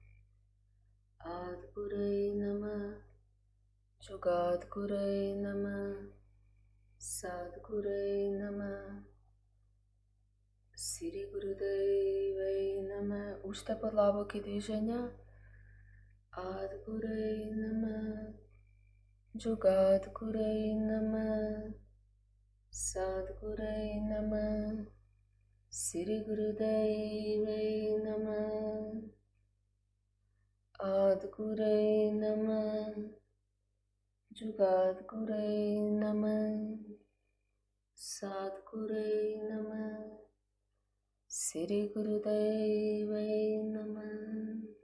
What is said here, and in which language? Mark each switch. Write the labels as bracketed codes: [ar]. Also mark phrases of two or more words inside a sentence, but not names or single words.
[sa] आद्गुरै नमः, जुगाद्गुरै नमः, सद्गुरै नमः, सिरी गुरुदेवै नमः. [mk] Уште подлабоки движења. [sa] आद्गुरै नमः, जुगाद्गुरै नमः, सद्गुरै नमः, सिरी गुरुदेवै नमः. आद्गुरै नमः, जुगाद्गुरै नमः, सद्गुरै नमः, सिरी गुरुदेवै नमः.